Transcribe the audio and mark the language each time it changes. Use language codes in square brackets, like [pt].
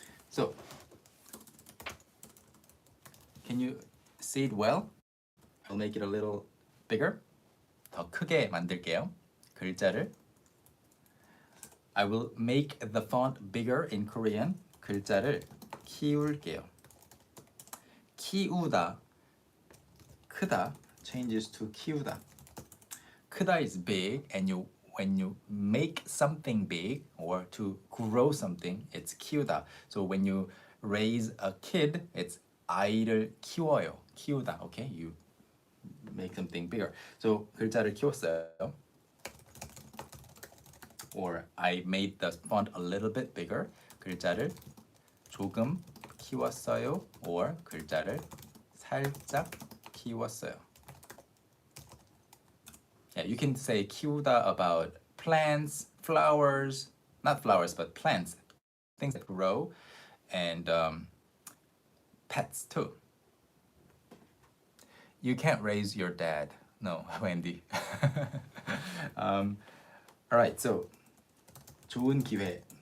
[en] So, can you see it well? I'll make it a little bigger. [ko] 더 크게 만들게요. 글자를. [en] I will make the font bigger in Korean. [ko] 글자를 키울게요. 키우다, 크다 [en] changes to [ko] 키우다. [en] 크다 is big, and when you make something big or to grow something, it's 키우다. So when you raise a kid, it's [ko] 아이를 키워요. 키우다. [en] Okay, you make something bigger. [ko] So 글자를 키웠어요. [en] Or I made the font a little bit bigger. [ko] 글자를 조금 키웠어요. Or 글자를 살짝 키웠어요. [en] Yeah, you can say 키우다 about plants, flowers, not flowers, but plants, things that grow, and pets too. You can't raise your dad. No, Wendy. All right, so [ko] 좋은 기회.